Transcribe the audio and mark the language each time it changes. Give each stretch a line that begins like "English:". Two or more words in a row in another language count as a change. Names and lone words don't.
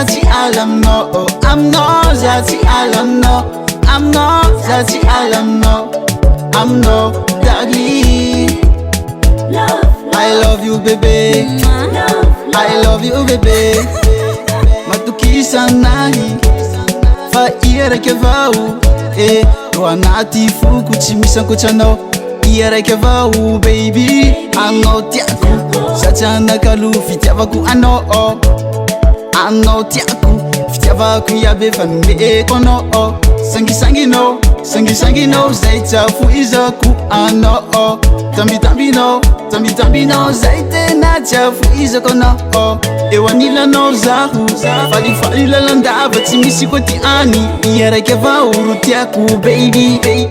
Malagasy: tsy ala aminao za tsy ala aminao za tsy ala aminao
English: daddy I love you baby I love you baby
Malagasy: matokisanahy fa iaraiky avao eo anaty foko tsy misy ankoatranao iaraiky avao baby anao tiako satsy anakalo fitiavako anao tiako fitiavako iabe fa nomeko anao sangisanginao zay tsafo izako anao tambitambinao zay tena tsafo izako anao eo anilanao zaho falifaly lalandava tsy misy koa ty any iaraiky avao ro tiako baby